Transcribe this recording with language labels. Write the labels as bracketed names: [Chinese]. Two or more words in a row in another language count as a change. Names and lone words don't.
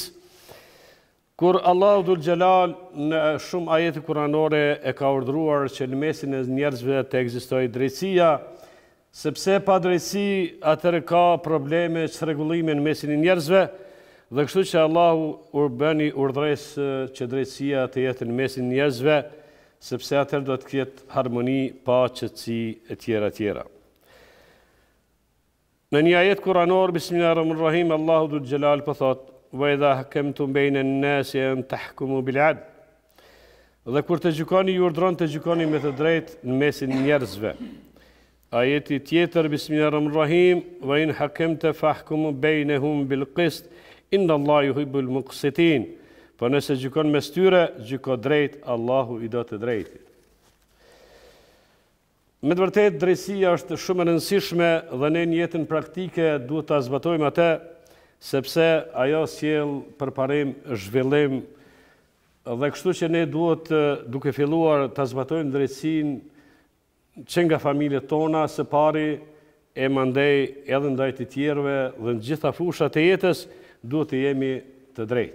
[Albanian] Kur Allahu Dhul Gjelal në shumë ajete kuranore e ka urdhëruar që në mesin e njerëzve të ekzistojë drejtësia, sepse pa drejtësi atëherë ka probleme çrregullime në mesin e njerëzve, dhe kështu që Allahu bëni urdhëres që drejtësia të jetë në mesin e njerëzve, sepse atëherë do të ketë harmoni, paqe, qetësi e tjera. Në një ajet kuranor, Bismillahirrahmanirrahim, Allahu [Arabic] ذو الجلال [Albanian] po thotë: [Arabic] "وإذا حكمتم بين الناس أن تحكموا بالعدل." [Albanian] Dhe kur të gjykoni, ju urdhëron të gjykoni me të drejtë në mesin e njerëzve. Ajeti tjetër, Bismillahirrahmanirrahim, [Arabic] "وإن حكمت فاحكم بينهم بالقسط إن الله يحب المقسطين." [Albanian] Po nëse gjykon mes tyre, gjyko drejt, Allahu i do të drejtit. Me të vërtetë drejtësia është shumë e rëndësishme dhe ne në jetën praktike duhet ta zbatojmë atë, sepse ajo sjell përparim, zhvillim, dhe kështu që ne duhet duke filluar ta zbatojmë drejtësinë që nga familjet tona së pari e mandej edhe ndaj të tjerëve dhe në gjitha fushat e jetës duhet të jemi të drejtë.